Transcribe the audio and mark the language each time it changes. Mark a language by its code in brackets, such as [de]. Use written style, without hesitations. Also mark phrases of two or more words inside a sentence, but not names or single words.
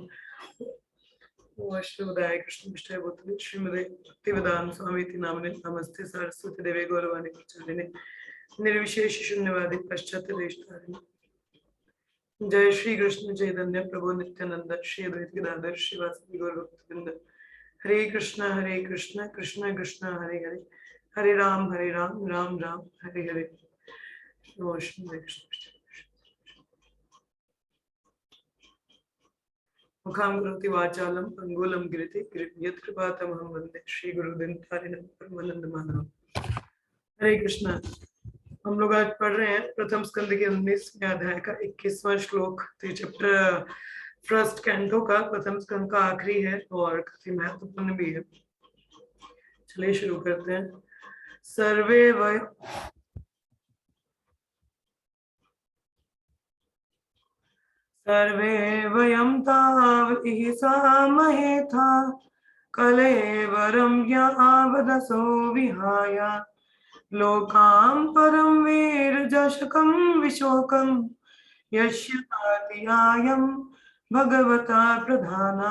[sa] वैष्णवदाय कृष्णविष्णुय भूतले श्रीमते भक्तिवेदांत स्वामीति नामिने नमस्ते सरस्वती देवे गौरवाणी प्रचारिणे निर्विशेष शून्यवादी पश्चात् देशतारिणे। जय श्री कृष्ण चैतन्य प्रभु नित्यानंद श्री अद्वैत गदाधर श्रीवासदि गौर भक्तवृंद। हरे कृष्ण कृष्ण कृष्ण हरे हरे, हरे राम राम राम हरे हरे। मुखां करोति वाचालं पंगुलं गिरति यत्कृपातमहं वन्दे श्रीगुरुदिनतारिणं परमानन्दमाधवम्। हरे कृष्ण। [hi] हम लोग आज पढ़ रहे हैं प्रथम स्कंद के 19वें अध्याय का 21वां श्लोक। तो [en] chapter first canto [hi] का प्रथम स्कंद का आखिरी है और काफी महत्वपूर्ण भी है। चलिए शुरू करते हैं। [sa] सर्वे वयं तावतिः सामहेथा कलेवरं यावदसो विहाय लोकां परं वीरजशकं विशोकं यस्यातियायं भगवता प्रधाना।